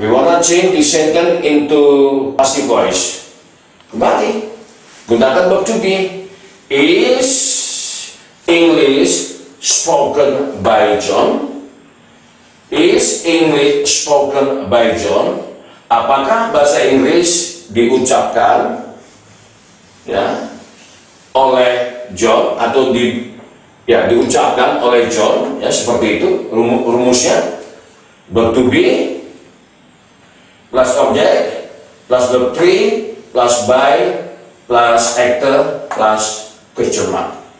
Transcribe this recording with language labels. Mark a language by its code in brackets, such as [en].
[en] We wanna change the sentence into passive voice. [id] Kembali. Gunakan [en] verb to be. Is English spoken by John? Is English spoken by John? [id] Apakah bahasa Inggris diucapkan ya oleh John atau diucapkan oleh John, ya seperti itu rumusnya. [en] Verb to be plus object plus verb 3 plus by plus actor plus question mark.